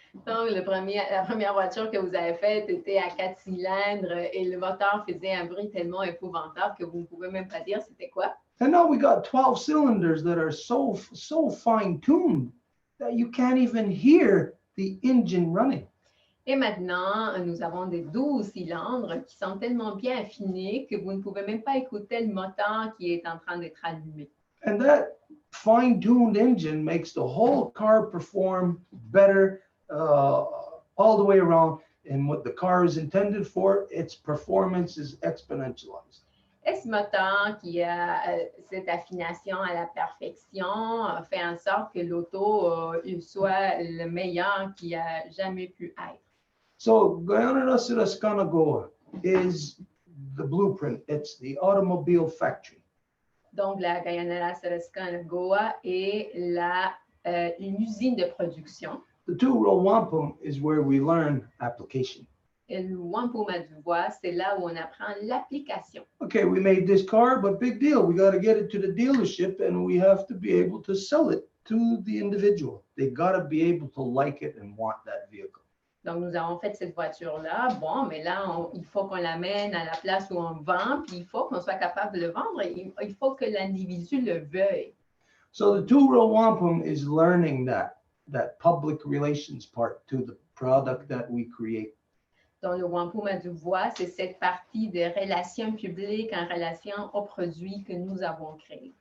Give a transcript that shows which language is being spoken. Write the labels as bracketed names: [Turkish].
[French] Donc, la première voiture que vous avez faite était à 4 cylindres et le moteur faisait un bruit tellement épouvantable que vous ne pouvez même pas dire c'était quoi. [English] And now we got 12 cylinders that are so fine-tuned that you can't even hear the engine running. [French] Et maintenant, nous avons des 12 cylindres qui sont tellement bien affinés que vous ne pouvez même pas écouter le moteur qui est en train d'être allumé. [English] And that fine-tuned engine makes the whole car perform better all the way around. And what the car is intended for, its performance is exponentialized. [French] Et ce moteur qui a cette affination à la perfection fait en sorte que l'auto soit le meilleur qu'il a jamais pu être. [English] So Gyanarasara Skanagoa is the blueprint. It's the automobile factory. [French] Donc, la Gyanarasara Skanagoa est la une usine de production. [English] The Row Wampum is where we learn application. [French] Et le wampum à Deux Voies, c'est là où on apprend l'application. [English] Okay, we made this car, but big deal. We got to get it to the dealership and we have to be able to sell it to the individual. They got to be able to like it and want that vehicle. [French] Donc, nous avons fait cette voiture-là. Bon, mais là, il faut qu'on l'amène à la place où on vend, puis il faut qu'on soit capable de le vendre. Il faut que l'individu le veuille. [English] So the Row Wampum is learning that public relations part to the product that we create. [French] Donc, le wampum à Deux Voies, c'est cette partie de relations publiques en relation aux produits que nous avons créés.